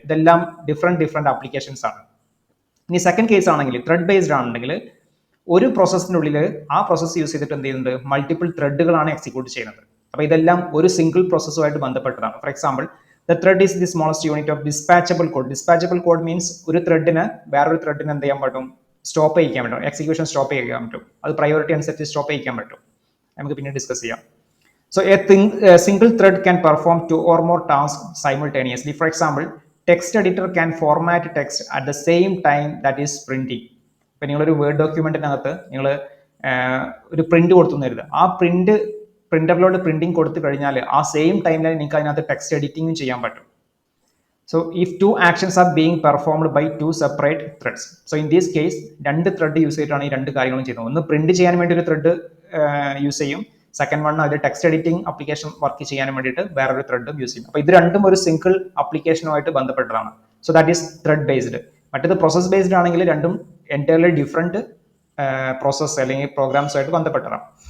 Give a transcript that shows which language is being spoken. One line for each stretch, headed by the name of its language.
Malayalam: ഇതെല്ലാം different applications ആണ്. ഇനി സെക്കൻഡ് കേസ് ആണെങ്കിൽ ത്രെഡ് ബേസ്ഡ് ആണെങ്കിൽ ഒരു പ്രോസസ്സിൻ്റെ ഉള്ളിൽ ആ പ്രോസസ്സ് യൂസ് ചെയ്തിട്ട് എന്ത് ചെയ്യുന്നുണ്ട്, മൾട്ടിപ്പിൾ ത്രെഡുകളാണ് എക്സിക്യൂട്ട് ചെയ്യുന്നത്. അപ്പോൾ ഇതെല്ലാം ഒരു സിംഗിൾ പ്രോസസ്സുമായിട്ട് ബന്ധപ്പെട്ടതാണ്.
English: For example, the thread is the smallest unit of dispatchable code.
Malayalam: ഡിസ്പാച്ചബിൾ code means ഒരു ത്രെഡിന് വേറൊരു ത്രെഡിന് എന്ത് ചെയ്യാൻ പറ്റും, സ്റ്റോപ്പ് ചെയ്യിക്കാൻ പറ്റും, എക്സിക്യൂഷൻ സ്റ്റോപ്പ് ചെയ്യാൻ പറ്റും. അത് പ്രയോറിറ്റി അനുസരിച്ച് സ്റ്റോപ്പ് ചെയ്യിക്കാൻ പറ്റും. നമുക്ക് പിന്നെ ഡിസ്കസ് ചെയ്യാം.
English: So a single thread can perform 2 or more tasks simultaneously. For example, text editor can format text at the same time that is printing.
Malayalam: ഇപ്പം നിങ്ങളൊരു വേർഡ് ഡോക്യുമെന്റിനകത്ത് നിങ്ങൾ ഒരു പ്രിന്റ് കൊടുത്തു തരുത്, ആ പ്രിന്ററിലോട്ട് പ്രിന്റിംഗ് കൊടുത്തു കഴിഞ്ഞാൽ ആ സെയിം ടൈമിൽ നിങ്ങൾക്ക് അതിനകത്ത് ടെക്സ്റ്റ് എഡിറ്റിംഗും ചെയ്യാൻ പറ്റും.
English: So if two actions are being performed by two separate threads. So in this case,
Malayalam: രണ്ട് ത്രെഡ് യൂസ് ചെയ്തിട്ടാണ് ഈ രണ്ട് കാര്യങ്ങളും ചെയ്യുന്നത്. ഒന്ന് പ്രിന്റ് ചെയ്യാൻ വേണ്ടി ഒരു ത്രെഡ് യൂസ് ചെയ്യും, സെക്കൻഡ് വൺ അതിൽ ടെക്സ്റ്റ് എഡിറ്റിംഗ് ആപ്ലിക്കേഷൻ വർക്ക് ചെയ്യാൻ വേണ്ടിയിട്ട് വേറൊരു ത്രെഡ് യൂസ് ചെയ്യും. അപ്പോൾ ഇത് രണ്ടും ഒരു സിംഗിൾ ആപ്ലിക്കേഷനുമായിട്ട് ബന്ധപ്പെട്ടതാണ്.
English: So that is thread based.
Malayalam: മറ്റേത് പ്രോസസ് ബേസ്ഡ് ആണെങ്കിൽ രണ്ടും എൻറ്റയർലി ഡിഫറെന്റ് പ്രോസസ്സ് അല്ലെങ്കിൽ പ്രോഗ്രാംസ് ആയിട്ട് ബന്ധപ്പെട്ടതാണ്.